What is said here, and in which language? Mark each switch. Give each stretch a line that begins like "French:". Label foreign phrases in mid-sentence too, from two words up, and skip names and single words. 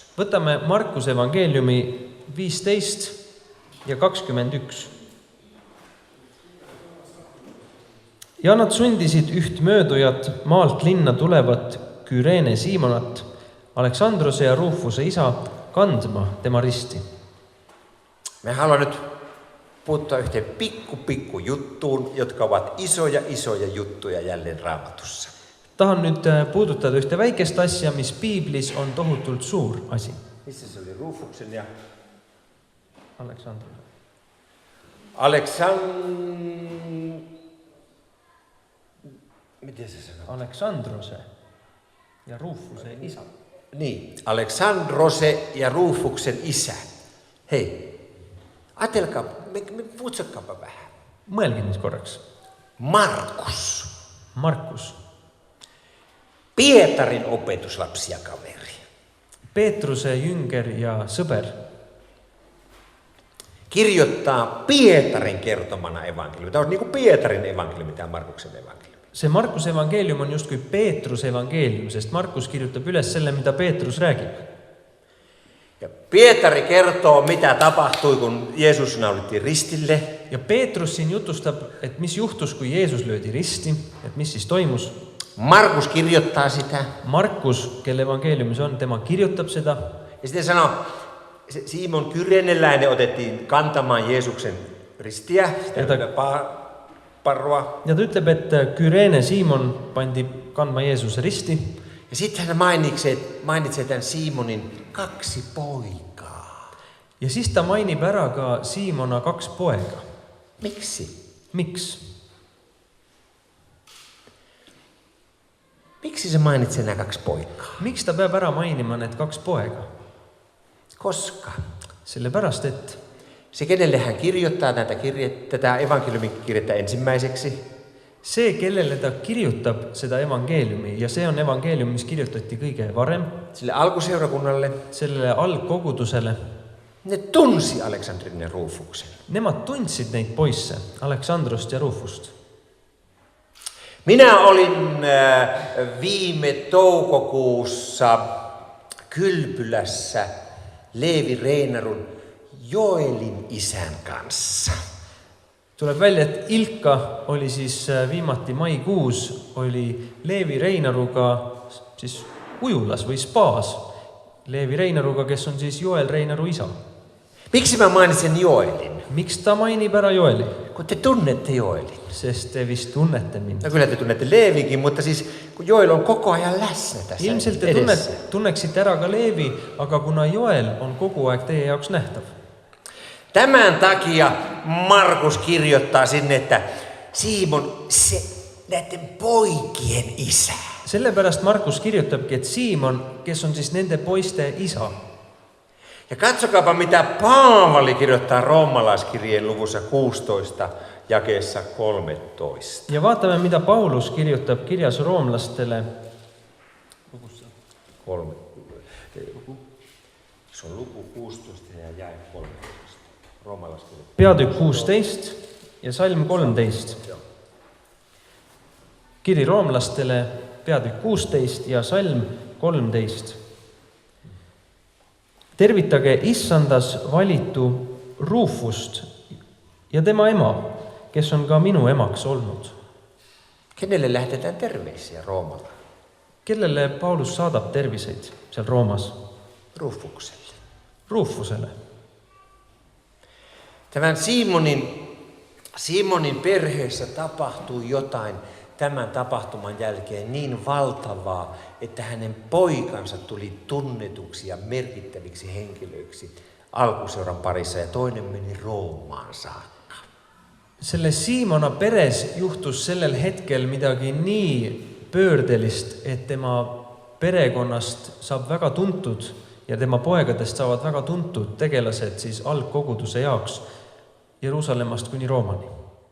Estonian: Võtame Markuse evangeeliumi 15 ja 21. Ja nad sundisid üht möödujat maalt linna tulevat Kyreene Simonat, Aleksandrose ja Rufuse isa, kandma tema risti.
Finnish: Me haluan nyt puuttua yhteen pikku juttuun, jotka ovat isoja juttuja jälleen Raamatussa.
Estonian: Tahan nüüd puudutada ühte väikest asja, mis Piiblis on tohutult suur asi.
Finnish: Missä se oli Rufuksen ja Miten se sanoo?
Estonian: Aleksandrose ja Rufuse isä.
Finnish: Niin, Aleksandrose ja Rufuksen isä. Hei, ajatelkaa, putsakkaapa vähän.
Estonian: Mõelge nüüd korraks. Markus.
Finnish: Pietarin opetuslapsi ja kaveri.
Estonian: Peetruse jünger ja sõber.
Finnish: Kirjoittaa Pietarin kertomana evankeliumi. Tämä on niin kuin Pietarin evankeliumi, tämä Markuksen evankeliumi.
Estonian: See Markuse evangeelium on justkui Peetruse evangeelium, sest Markus kirjutab üles selle, mida Peetrus räägib.
Finnish: Ja Pietari kertoo, mitä tapahtui, kun Jeesus naulittiin ristille.
Estonian: Ja Peetrus siin jutustab, et mis juhtus, kui Jeesus löödi risti, et mis siis toimus.
Finnish: Markus kirjoittaa sitä.
Estonian: Markus, kelle evangeeliumis on, tema kirjutab seda.
Finnish: Ja sitten sanoo, Simon Kyreneläinen otettiin kantamaan Jeesuksen ristiä, sitä parroa.
Estonian: Ja ta ütleb, et Küreene Siimon pandi kandma Jeesuse risti.
Finnish: Ja sitten hän mainitsee tämän Simonin 2 poikaa.
Estonian: Ja siis ta mainib ära ka Siimona 2 poega.
Finnish: Miksi?
Estonian: Miks?
Finnish: Miksi se mainitsee nämä 2 poikaa?
Estonian: Miks ta peab ära mainima need 2 poega?
Finnish: Koska
Estonian: Sellepärast, et
Finnish: se, kenelle hän kirjoittaa tätä evankeliumin kirjettä ensimmäiseksi,
Estonian: see, kellele ta kirjutab seda evangeeliumi, ja see on evangeelium, mis kirjutati kõige varem,
Finnish: sille alkuseurakunnalle,
Estonian: sellele algkogudusele,
Finnish: ne tunsi Aleksandrin ja Rufuksen.
Estonian: nemad tundsid neid poisse, Aleksandrost ja Rufust.
Finnish: Minä olin viime toukokuussa Kylpylässä Leevi Reinarun Joelin isän kanssa.
Estonian: Tuleb välja, et Ilka oli siis viimati maikuus, oli Leevi Reinaruga siis ujulas või spaas. Leevi Reinaruga, kes on siis Joel Reinaru isa.
Finnish: Miksi mä mainitsen Joelin?
Estonian: Miks ta mainib ära Joeli?
Finnish: Kun te tunnette Joelin.
Estonian: Sest te vist tunnete mind.
Finnish: No kyllä te tunnette Leevikin, mutta siis kun Joel on koko ajan läsnä tässä
Estonian: Ilmselt te tunneksite ära ka Leevi, aga kuna Joel on kogu aeg teie jaoks nähtav.
Finnish: Tämän takia Markus kirjoittaa sinne, että Simon, se näiden poikien isä.
Estonian: Sellepärast Markus kirjutabki, et Siimon, kes on siis nende poiste isa.
Finnish: Ja katsokaapa, mitä Paavali kirjoittaa roomalaiskirjeen luvussa 16, jakeessa 13.
Estonian: Ja vaatame, mitä Paulus kirjutab kirjas roomlastele.
Finnish: Se on luku 16 ja jae 13.
Estonian: Peatükk 16 ja salm 13. Kiri roomlastele, peatükk 16 ja salm 13. Tervitage issandas valitu Rufust ja tema ema, kes on ka minu emaks olnud.
Finnish: Kenelle lähetetään terveisiä Roomalla?
Estonian: Kellele Paulus saadab terviseid seal Roomas?
Finnish: Rufukselle.
Estonian: Rufusele.
Finnish: Tämän Simonin perheessä tapahtui jotain tämän tapahtuman jälkeen niin valtavaa, että hänen poikansa tuli tunnetuksi ja merkittäviksi henkilöiksi alkuseuran parissa ja toinen meni Roomaan saakka.
Estonian: Selle Siimona peres juhtus sellel hetkel midagi nii pöördelist, et tema perekonnast saab väga tuntud ja tema poegadest saavad väga tuntud tegelased siis algkoguduse jaoks Jeruusalemmast kuni Roomani.